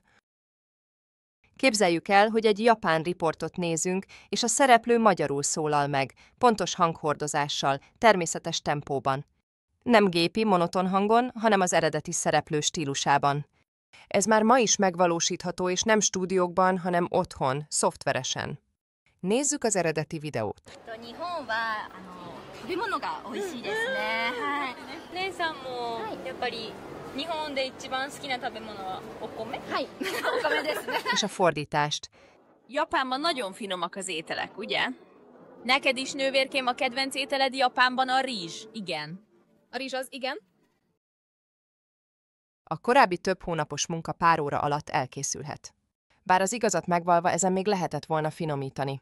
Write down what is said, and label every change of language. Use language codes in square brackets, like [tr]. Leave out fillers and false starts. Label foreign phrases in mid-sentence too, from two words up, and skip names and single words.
[hu] Képzeljük el, hogy egy japán riportot nézünk, és a szereplő magyarul szólal meg, pontos hanghordozással, természetes tempóban. Nem gépi, monoton hangon, hanem az eredeti szereplő stílusában. Ez már ma is megvalósítható, és nem stúdiókban, hanem otthon, szoftveresen. Nézzük az eredeti videót. [ja] 日本で一番好きな食べ物はお米？はい、お米ですね。 [hu] És a fordítást. Japánban nagyon finomak az ételek, ugye? Neked is, nővérkém, a kedvenc ételed Japánban a rizs, igen. A rizs az igen? A korábbi több hónapos munka pár óra alatt elkészülhet. Bár az igazat megvalva ezen még lehetett volna finomítani.